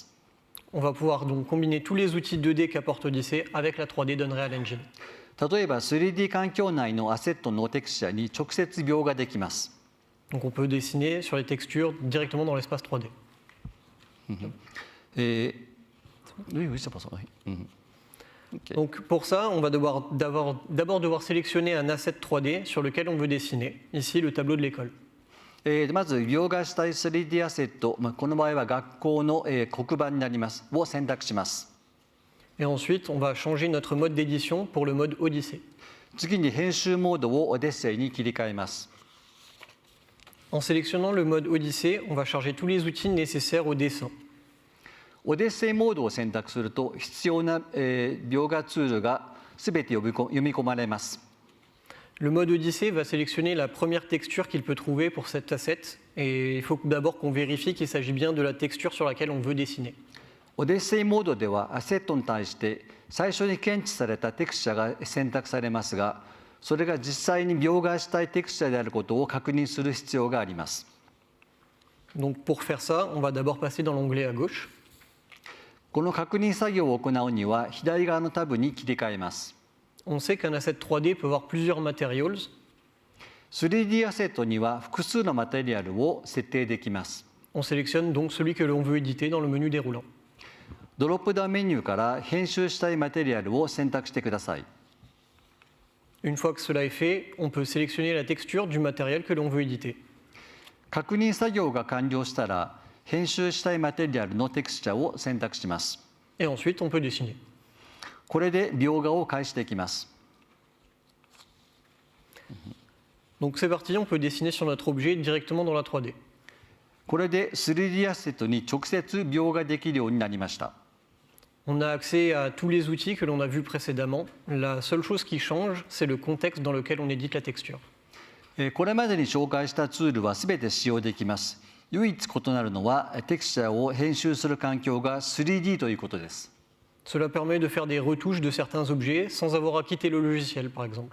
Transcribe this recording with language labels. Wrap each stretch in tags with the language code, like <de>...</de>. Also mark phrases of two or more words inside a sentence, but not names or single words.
<fr>On va pouvoir donc combiner tous les outils 2D qu'apporte Odyssey avec la 3D d'Unreal Engine.</fr> <ja>例えば 3D 環境内のアセットのテクスチャに直接描画できます。</ja> <fr>Donc on peut dessiner sur les textures directement dans l'espace 3D. Donc pour ça, on va d'abord devoir sélectionner un asset 3D sur lequel on veut dessiner. Ici, le tableau de l'école.</fr> <ja>まず描画したい 3D アセット、この場合は学校の黒板になります。を選択します。</ja> <fr>Et ensuite, on va changer notre mode d'édition pour le mode Odyssey.</fr> <ja>次に編集モードをオデッセイに切り替えます。</ja> <fr>En sélectionnant le mode Odyssey, on va charger tous les outils nécessaires au dessin.</fr> <ja>オデッセイモードを選択すると必要な描画ツールがすべて読み込まれます。</ja> <fr>Le mode Odyssey va sélectionner la première texture qu'il peut trouver pour cet asset et il faut d'abord qu'on vérifie qu'il s'agit bien de la texture sur laquelle on veut dessiner.</fr> <ja>オデッセイモードではアセットに対して最初に検知されたテクスチャが選択されますが、それが実際に描画したいテクスチャであることを確認する必要があります。</ja> <fr>Donc pour faire ça, on va d'abord passer dans l'onglet à gauche.</fr> <ja>この確認作業を行うには左側のタブに切り替えます。</ja> <fr>On sait qu'un asset 3D peut avoir plusieurs materials.</fr> <ja>3D アセットには複数のマテリアルを設定できます。</ja> <fr>On sélectionne donc celui que l'on veut éditer dans le menu déroulant.</fr> <ja>ドロップダウンメニューから編集したいマテリアルを選択してください。</ja> <fr>Une fois que cela est fait, on peut sélectionner la texture du matériel que l'on veut éditer.</fr> <ja>確認作業が完了したら、編集したいマテリアルのテクスチャを選択します。</ja> <fr>Et ensuite, on peut dessiner.</fr> <ja>これで描画を開始できます。</ja> <fr>Donc c'est parti, on peut dessiner sur notre objet directement dans la 3D.</fr> <ja>これで 3D アセットに直接描画できるようになりました。</ja> <fr>On a accès à tous les outils que l'on a vus précédemment. La seule chose qui change, c'est le contexte dans lequel on édite la texture.</fr> <ja>これまでに紹介したツールはすべて使用できます。唯一異なるのはテクスチャを編集する環境が 3D ということです。</ja> <fr>Cela permet de faire des retouches de certains objets sans avoir à quitter le logiciel, par exemple.</fr>